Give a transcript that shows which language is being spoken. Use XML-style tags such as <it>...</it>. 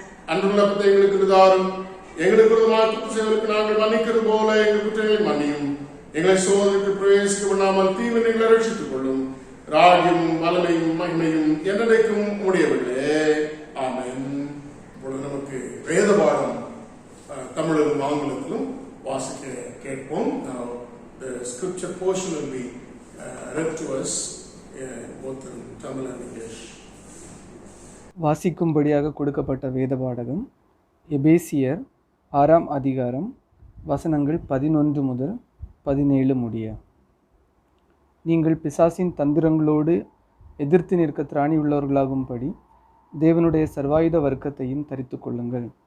<ta>அன்றுள்ள அப்பத்தை எங்களுக்கு தாரும். எங்களுக்கு விரோதமாக குற்றம் செய்வதற்கு நாங்கள் மன்னிக்கிறது போல எங்கள் குற்றங்களை மன்னியும். எங்களை சோதனைக்கு பிரவேசிக்க பண்ணாமல் தீவினை எங்களை ரட்சித்துக் கொள்ளும். ராஜ்யமும் வல்லமையும் மகிமையும் என்றைக்கும் உடையவர்களே. ஆமென். இப்பொழுது நமக்கு வேத பாடம் தமிழிலும் ஆங்கிலத்திலும் வாசிக்க கேட்போம்.</ta> <en>Now the scripture portion will be read to us both in Tamil and English.</en> <ta>வாசிக்கும்படியாக கொடுக்கப்பட்ட வேத பாடகம் எபேசியர் 6ஆம் அதிகாரம் வசனங்கள் 11 முதல் 17 முடிய. நீங்கள் பிசாசின் தந்திரங்களோடு எதிர்த்து நிற்க திராணி உள்ளவர்களாகும்படி தேவனுடைய சர்வாயுத வர்க்கத்தையும் தரித்து கொள்ளுங்கள்.</ta>